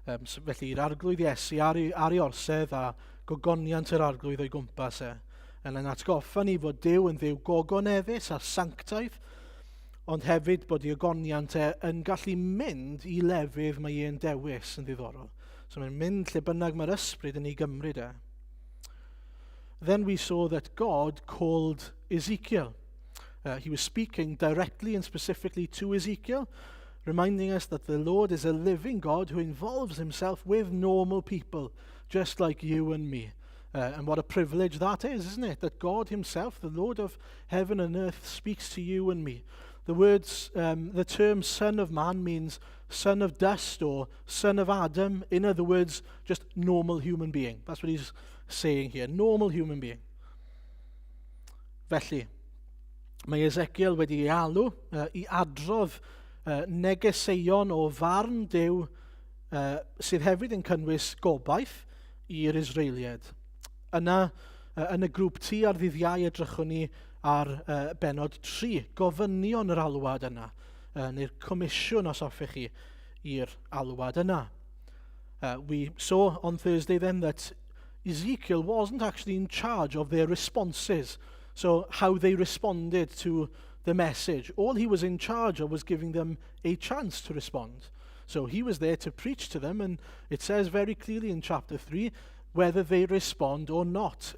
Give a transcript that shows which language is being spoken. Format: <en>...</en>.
<cy>So felly'r arglwydd Iesu ar ei orsedd a gogoniant yr arglwydd o'i gwmpas e. Yn atgoffa ni fod Duw yn dduw gogoneddus a sanctaidd, ond hefyd bod ei ogoniant e yn gallu mynd i lefydd mae e'n dewis yn ddiddorol. So mae'n mynd lle bynnag mae'r ysbryd yn ei gymryd e.</cy> <en>Then we saw that God called Ezekiel. He was speaking directly and specifically to Ezekiel, reminding us that the Lord is a living God who involves himself with normal people, just like you and me. And what a privilege that is, isn't it? That God himself, the Lord of heaven and earth, speaks to you and me. The term son of man means son of dust or son of Adam. In other words, just normal human being. That's what he's saying here, normal human being.</en> <cy>Felly, mae Ezekiel wedi ei alw i adrodd negeseuon o farn Duw sydd hefyd yn cynnwys gobaith i'r Israeliad. Yna, yn y grŵp T ar ddydd Iau edrychwn ni ar benod 3, gofynion yr alwad yna, neu'r comisiwn os hoffech chi i'r alwad yna.</cy> <en>We saw on Thursday then that Ezekiel wasn't actually in charge of their responses, so how they responded to the message. All he was in charge of was giving them a chance to respond. So he was there to preach to them, and it says very clearly in chapter 3, whether they respond or not.</en>